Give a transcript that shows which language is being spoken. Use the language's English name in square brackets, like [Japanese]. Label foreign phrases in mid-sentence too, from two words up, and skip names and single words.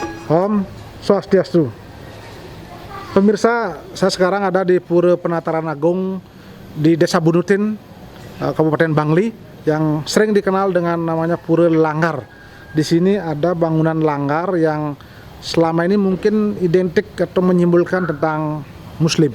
[Indonesian] Om Swastiastu. Pemirsa, saya sekarang ada di Pura Penataran Agung di Desa Bunutin, Kabupaten Bangli, yang sering dikenal dengan namanya Pura Langgar. Di sini ada bangunan langgar yang selama ini mungkin identik atau menyimbolkan tentang Muslim.